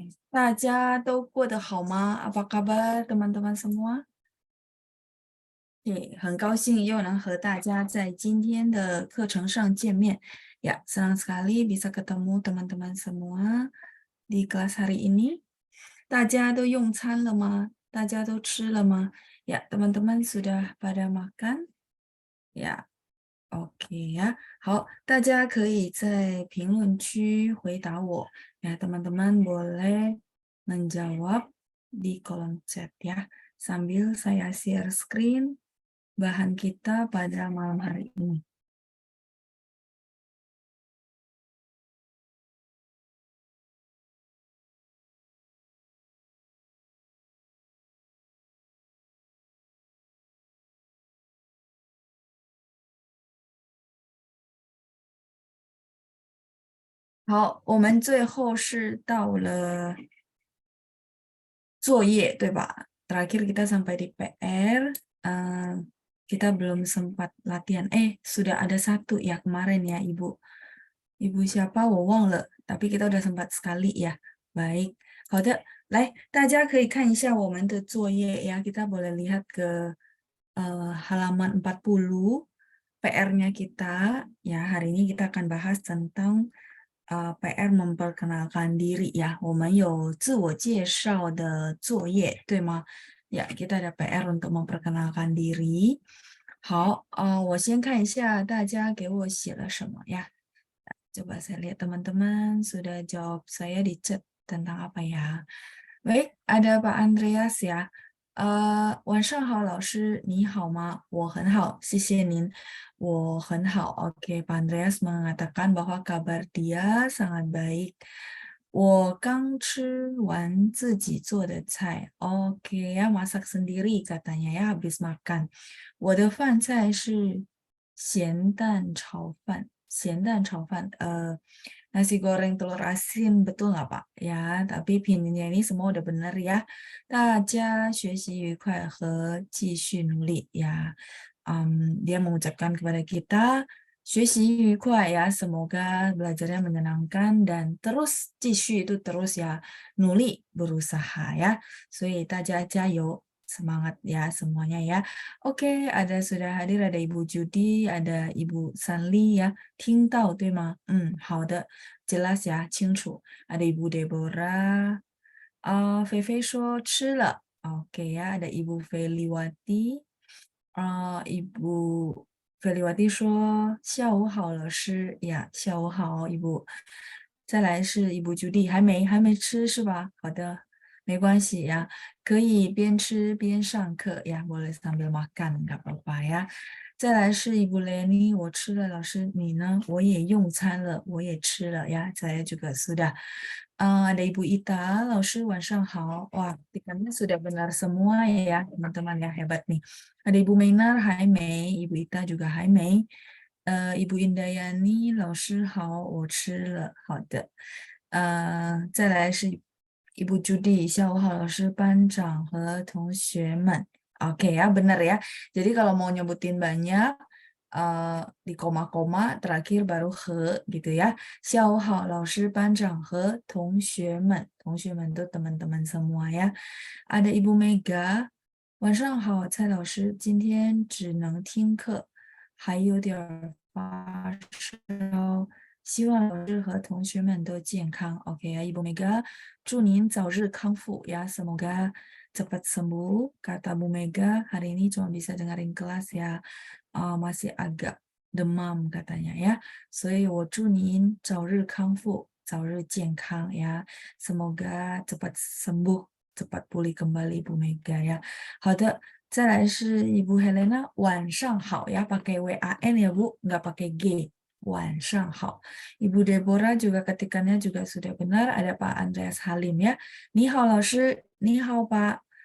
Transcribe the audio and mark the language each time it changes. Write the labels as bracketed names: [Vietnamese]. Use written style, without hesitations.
[Chinese] 大家都过得好吗？ [Indonesian] Apa kabar teman-teman semua？ [Chinese] 很高兴又能和大家在今天的课程上见面。 [Indonesian] Ya, senang sekali bisa ketemu teman-teman semua di kelas hari ini。 [Chinese] 大家都用餐了吗？大家都吃了吗？ [Indonesian] Ya, teman-teman sudah pada makan？ [Chinese] Ya, OK 呀，好，大家可以在评论区回答我。 [Indonesian] Ya, teman-teman boleh menjawab di kolom chat ya, sambil saya share screen bahan kita pada malam hari ini. [Chinese] 好，我们最后是到了作业，对吧？ [Indonesian] Terakhir kita sampai di PR, kita belum sempat latihan. Sudah ada satu ya kemarin ya, Ibu. Ibu siapa? [Chinese] 我忘了， [Indonesian] tapi kita udah sempat sekali ya. Baik, 好的，来，大家可以看一下我们的作业ya. Kita boleh lihat ke halaman 40. PR-nya kita ya, hari ini kita akan bahas tentang PR memperkenalkan diri ya. [Chinese] 我们有自我介绍的作业，对吗？ [Indonesian] Ya, kita ada PR untuk memperkenalkan diri. [Chinese] 好，我先看一下大家给我写了什么呀。 [Indonesian] Coba saya lihat teman-teman sudah jawab saya di chat tentang apa ya. Baik, ada Pak Andreas ya. [Chinese] 晚上好，老师，你好吗？我很好，谢谢您。我很好。 [Indonesian] Oke, Pak Andreas mengatakan bahwa kabar dia sangat baik. [Chinese] 我刚吃完自己做的菜。 [Indonesian] Oke ya, masak sendiri katanya ya, habis makan. [Chinese] 我的饭菜是咸蛋炒饭。咸蛋炒饭, [Indonesian] nasi goreng telur asin, betul nggak Pak? Ya, tapi pinnya ini semua udah benar ya. [Chinese] 大家学习愉快和继续努力 ya. [Indonesian] Dia mengucapkan kepada kita [Chinese] 学习愉快 [Indonesian] ya, semoga belajarnya menyenangkan dan terus 继续 itu terus ya, 努力 berusaha ya. [Chinese] 所以大家加油 [Indonesian] semangat ya semuanya ya. Oke, sudah hadir ada Ibu Judy, ada Ibu Sanli ya, [Chinese] 听到对吗？好的， [Indonesian] jelas ya, [Chinese] 清楚。 [Indonesian] ada Ibu Deborah, [Chinese] 菲菲说吃了。 [Indonesian] Oke ya, ada Ibu Feliwati, [Chinese] Ibu Feliwati 说下午好，老师呀，下午好，Ibu。再来是Ibu Judy，还没吃是吧？好的，没关系呀，可以边吃边上课呀， [Indonesian] boleh sambil makan nggak apa-apa ya。 [Chinese] 再来是Ibu Leni，我吃了，老师你呢？我也用餐了，我也吃了呀。 [Indonesian] saya juga sudah。 ada Ibu Ita， [Chinese] 老师晚上好。 [Indonesian] 哇，ketikanya sudah benar semua ya, teman-teman ya, hebat nih. Ada Ibu Meinar, hai Mei, Ibu Ita juga hai Mei. [Chinese] Ibu Indayani，老师好，我吃了，好的。再来是Ibu Judy，下午好，老师、班长和同学们。 [Indonesian] Oke ya, benar ya. Jadi kalau mau nyebutin banyak, di koma-koma, terakhir baru he gitu ya. [Chinese] 下午好，老师、班长和同学们。 [Indonesian] 同学们 itu teman-teman semua ya. Ada Ibu Mega， [Chinese] 晚上好，蔡老师，今天只能听课，还有点儿发烧，希望老师和同学们都健康。 OK 呀，Ibu Mega，祝您早日康复ya, [Indonesian] semoga cepat sembuh. Kata Bu Mega, hari ini cuma bisa dengerin kelas ya, masih agak demam katanya ya. [Chinese] 所以我祝您早日康复，早日健康ya. [Indonesian] Semoga cepat sembuh, cepat pulih kembali Bu Mega ya. [Chinese] 好的，再来是Ibu Helena，晚上好 [Indonesian] ya, pakai WAN ya Bu, nggak pakai G. [Chinese] 晚上好。 [Indonesian] Ibu Deborah juga ketikannya juga sudah benar. Ada Pak Andreas Halim ya. [Chinese] 你好，老师。你好， [Indonesian] Pak。